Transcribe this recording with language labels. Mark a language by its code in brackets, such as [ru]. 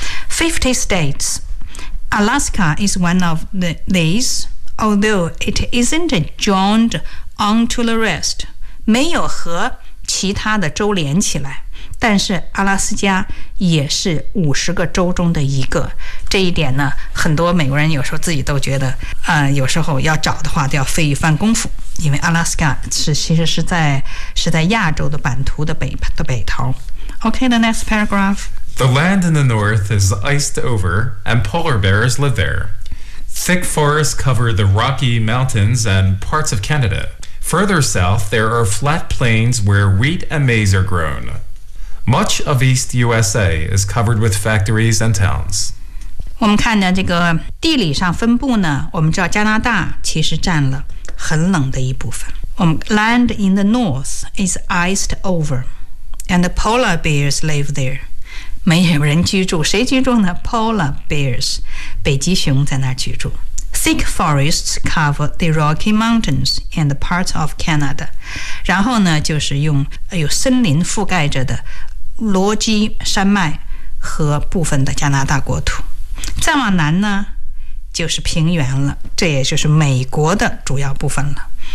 [en] 50 states Alaska is one of these although it isn't joined onto the rest， [zh] 没有和其他的州连起来，但是阿拉斯加也是50个州中的一个。这一点呢很多美国人有时候自己都觉得有时候要找的话都要费一番功夫，因为阿拉斯加其实是在亚洲的版图的北头。 [en] OK, the next paragraph. The land in the north is iced over and polar bears live there. Thick forests cover the Rocky Mountains and parts of Canada. Further south, there are flat plains where wheat and maize are grown. Much of East USA is covered with factories and towns. [zh] 我们看到这个地理上分布呢，我们知道加拿大其实占了很冷的一部分。我们 [en] land in the north is iced over, and the polar bears live there. [zh] 没有人居住，谁居住呢 ？ [en] Polar bears, [zh] 北极熊在那居住。 [en] Thick forests cover the Rocky Mountains and parts of Canada. [zh] 然后呢，就是用有森林覆盖着的罗基山脉和部分的加拿大国土。再往南呢就是平原了，这也就是美国的主要部分了。